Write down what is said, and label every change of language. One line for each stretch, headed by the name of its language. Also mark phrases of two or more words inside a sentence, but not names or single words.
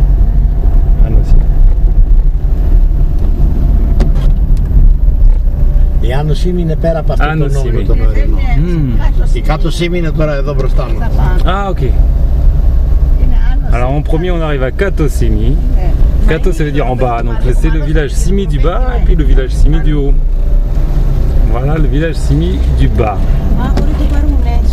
Greek: Η Άνω Σίμη είναι πέρα από αυτό το νόμο το νωρινό. Η Κάτω Σίμη είναι τώρα εδώ μπροστά μας.
French: Ah, ok. Alors en premier on arrive à Kato Simi. Kato ça veut dire en bas, donc c'est le village Simi du bas et puis le village Simi du haut. Voilà le village Simi du bas.